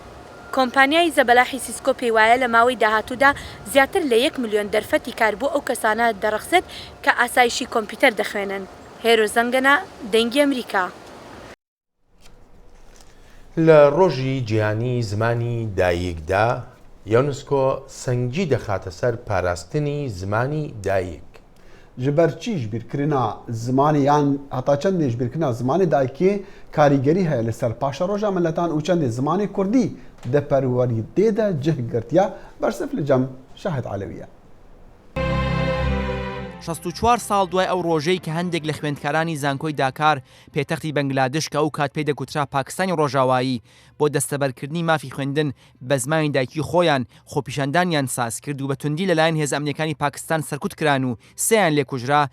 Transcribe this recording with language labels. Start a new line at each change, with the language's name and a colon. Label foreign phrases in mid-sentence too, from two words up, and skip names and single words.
Central Kurdish: کۆمپانیای زەبەلاحی سیسکۆ پێی وایە لە ماوەی داهاتوودا زیاتر لە 1 ملیۆن دەرفەتی کار بۆ ئەو کەسانە دەڕەخسێت کە ئاسایشی کۆمپیوتەر دەخوێنن. هێرۆ زەنگەنە، دەنگی ئەمریکا. لە ڕۆژی جیهانی زمانی دایکدا یونسکۆ سەنگی دەخاتە سەر پاراستنی زمانی دایک.
Kurdish: ji ber çî ji bîrkirina zimanê yan heta çendê ji bîrkirina zimanê dayikê karîgerî heye li ser paşa roja milletan û çendê zimanê Kurdî di perwerîdê de cih girtiya bersif li cem Şahid Alewiye.
Central Kurdish: 64 ساڵ دوای ئەو ڕۆژەی کە هەندێک لە خوێندکارانی زانکۆی داکار پێتەختی بەنگلادش کە ئەو کات پێی دەگوترا پاکستانی ڕۆژاوایی بۆ دەستەبەرکردنی مافی خوێندن بە زمانی دایکی خۆیان خۆپیشاندانیان ساز کرد و بە توندی لەلایەن هێز ئەمنیەکانی پاکستان سەرکوت کران و سێیان لێکوژرا.